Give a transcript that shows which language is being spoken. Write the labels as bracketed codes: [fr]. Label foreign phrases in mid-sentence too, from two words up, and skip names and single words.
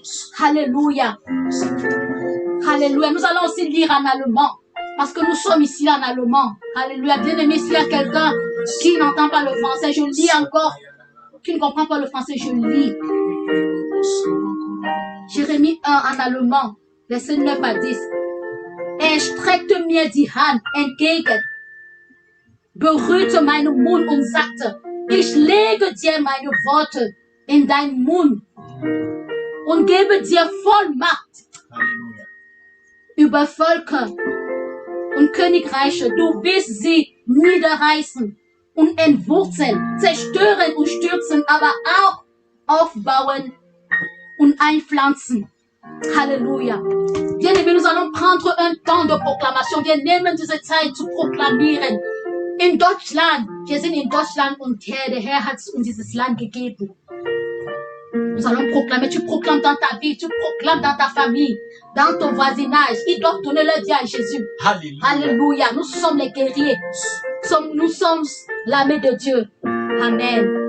[fr] Alléluia. Alléluia. Nous allons aussi lire en allemand, parce que nous sommes ici en allemand. Alléluia. Bien-aimé, s'il y a quelqu'un qui n'entend pas le français, je lis encore. Qui ne comprend pas le français, je lis. Jérémie 1 en allemand, verset 9 à 10. [de] Er streckte mir die Hand entgegen, berührte meinen Mund und sagte, ich lege dir meine Worte in deinen Mund und gebe dir Vollmacht über Völker und Königreiche. Du wirst sie niederreißen und entwurzeln, zerstören und stürzen, aber auch aufbauen und einpflanzen. Halleluja. [fr] Bien-aimés, nous allons prendre un temps de proclamation. [de] Wir nehmen diese Zeit zu proklamieren. In Deutschland, wir sind in Deutschland und der Herr hat uns dieses Land gegeben. [fr] Nous allons proclamer. Tu proclames dans ta vie, tu proclames dans ta famille, dans ton voisinage. Ils doivent donner leur vie à Jésus. Alléluia. Alléluia. Nous sommes les guerriers. Nous sommes l'armée de Dieu. Amen.